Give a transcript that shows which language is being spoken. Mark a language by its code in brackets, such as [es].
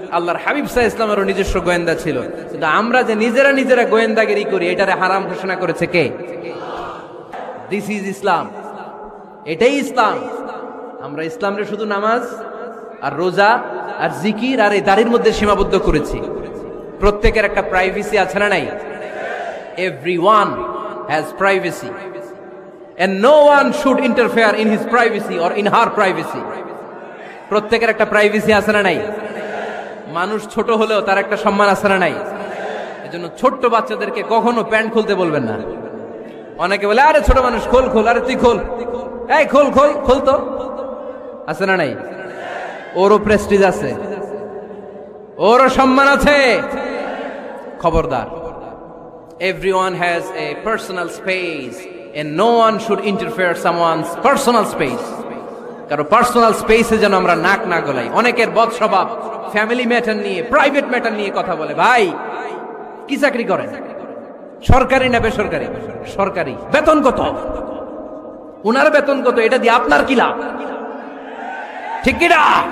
[bn] আল্লাহর হাবিব সাল্লাল্লাহু আলাইহি ওয়াসাল্লামেরও নিজস্ব গোয়েন্দা ছিল, কিন্তু আমরা যে নিজেরা গোয়েন্দাগিরি করি এটারে হারাম ঘোষণা করেছে কে? [en] This is Islam. [bn] এটাই ইসলাম। আমরা ইসলামরে শুধু নামাজ আর রোজা আর জিকির আর এই দাড়ির মধ্যে সীমাবদ্ধ করেছি। প্রত্যেকের একটা প্রাইভেসি আছে না নাই? [en] Everyone has privacy and no one should interfere in his privacy or in her privacy. [bn] প্রত্যেকের একটা প্রাইভেসি আছে না নাই? মানুষ ছোট হলেও তার একটা সম্মান আছে না নাই? এজন্য ছোট্ট বাচ্চাদেরকে কখনো প্যান্ট খুলতে বলবেন না। অনেকে বলে, আরে ছোট মানুষ, খোল খোল, আরে তুই খোল, এই খোল খোল খোল, তো আছে না নাই? ওরও প্রেস্টিজ আছে, ওরও সম্মান আছে। খবরদার, [en] everyone has a personal space and no one should interfere someone's personal space. [bn] কারো পার্সোনাল স্পেসে যেন আমরা নাক না গলাই। অনেকের বদ স্বভাব ফ্যামিলি ম্যাটার নিয়ে, প্রাইভেট ম্যাটার নিয়ে কথা বলে। ভাই কি চাকরি করেন? সরকারি না বেসরকারি? সরকারি। বেতন কত? উনার বেতন কত? এটা দিয়ে আপনার কি লাভ? ঠিক কি না?